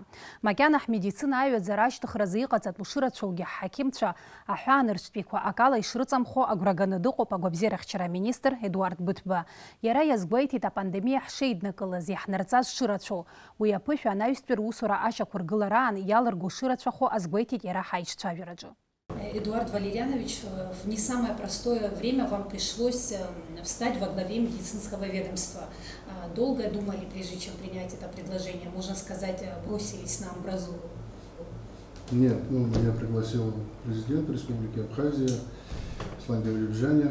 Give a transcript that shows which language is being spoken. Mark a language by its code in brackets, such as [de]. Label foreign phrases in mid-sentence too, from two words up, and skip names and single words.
[ab] Макьана ҳмедицина аҩаӡара ашьҭыхразы иҟаҵатәу шырацәоугьы ҳҳақьымцәа аҳәаанырцәтәиқәа акала ишрыҵамхо агәра ганы дыҟоуп агәабзиарахьчара аминистр Едуард Быҭәба. Иара иазгәеиҭеит апандемиа ҳшеиднакылаз, иаҳнарҵаз шырацәоу. Уи аԥышәа анаҩстәи русура ашьақәыргылараан иалырго шырацәахо азгәеиҭеит иара ҳаиҿцәажәараҿы. [ru] Эдуард Валерьянович, в не самое простое время вам пришлось встать во главе медицинского ведомства. Долго думали, прежде чем принять это предложение? Можно сказать, бросились на амбразуру? Нет, меня пригласил президент Республики Абхазия, Аслан Гаврилович.